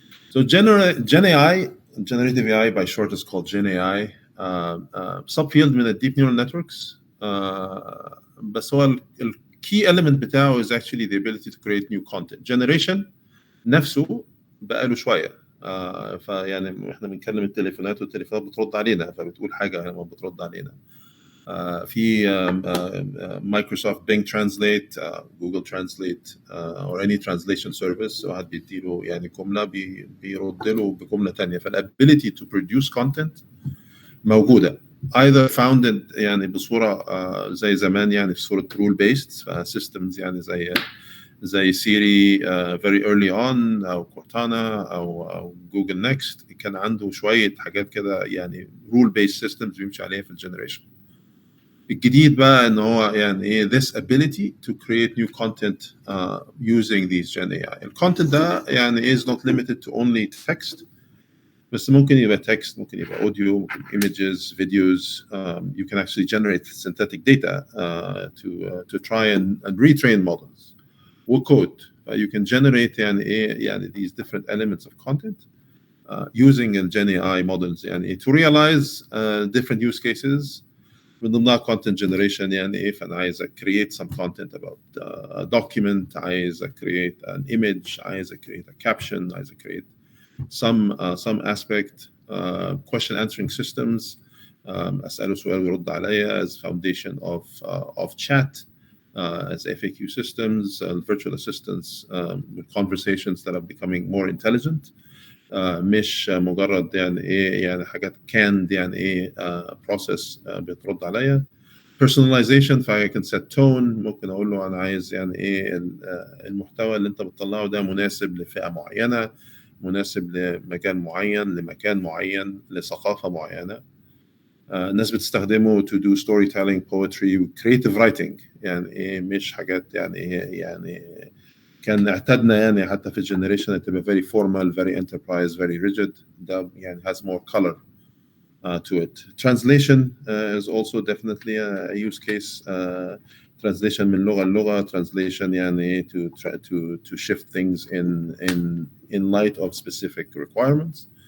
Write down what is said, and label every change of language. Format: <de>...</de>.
<en>So Gen AI, generative AI by short is called Gen AI subfield</en> <ar>من ال</ar> <en>deep neural networks</en> <ar>بس هو ال</ar> <en>key element</en> <ar>بتاعه</ar> <en>is actually the ability to create new content.</en> <ar>Generation نفسه بقاله شوية فيعني احنا بنكلم التليفونات والتليفونات بترد علينا فبتقول حاجه لما بترد علينا في مايكروسوفت بينج ترانسليت جوجل ترانسليت</ar> <en>or any translation service</en> <ar>واحد بيديله يعني جمله بيرد له بجمله ثانيه فالability to produce content موجوده</ar> <en>either founded</en> <ar>يعني بصوره زي زمان يعني في صوره</ar> <en>rule based systems</en> <ar>يعني زي سيري</ar> <en>very early on</en> <ar>أو كورتانا أو جوجل نيكست كان عنده شوية حاجات كده يعني</ar> <en>rule based systems</en> <ar>بيمشي عليها في الجنريشن. الجديد بقى إن هو يعني</ar> <en>this ability to create new content using these Gen AI.</en> <ar>الcontent ده يعني</ar> <en>is not limited to only text</en> <ar>بس ممكن يبقى text, ممكن يبقى audio, ممكن images, videos.</ar> <en>You can actually generate synthetic data to try and retrain models. وcode. You can generate</en> <ar>يعني</ar> <en>these different elements of content using Gen AI models يعني to realize different use cases.</en> <ar>من ضمنها</ar> <en>content generation</en> <ar>يعني فأنا عايز</ar> <en>create some content about a document, عايز create an image, عايز create a caption, عايز create some aspect, question answering systems,</en> <ar>أسأله سؤال ويرد عليا</ar> <en>as foundation of chat, as FAQ systems, virtual assistants, conversations that are becoming more intelligent.</en> <ar>مش مجرد يعني حاجات</ar> <en>canned process</en> <ar>بترد عليا. personalization, ف</ar> <en>I can set tone.</en> <ar>ممكن اقول له انا عايز المحتوى اللي انت بتطلعه ده مناسب لفئة معينة، مناسب لمجال معين، لمكان معين، لثقافة معينة. الناس بتستخدمه</ar> <en>to do storytelling, poetry, creative writing.</en> <ar>يعني مش حاجات يعني كان اعتدنا حتى في الجنريشن تبقى</ar> <en>very formal, very enterprise, very rigid.</en> <ar>ده يعني</ar> <en>has more color to it. Translation is also definitely a use case. Translation</en> <ar>من لغة لغة,</ar> <en>translation يعني to try to shift things in light of specific requirements.</en>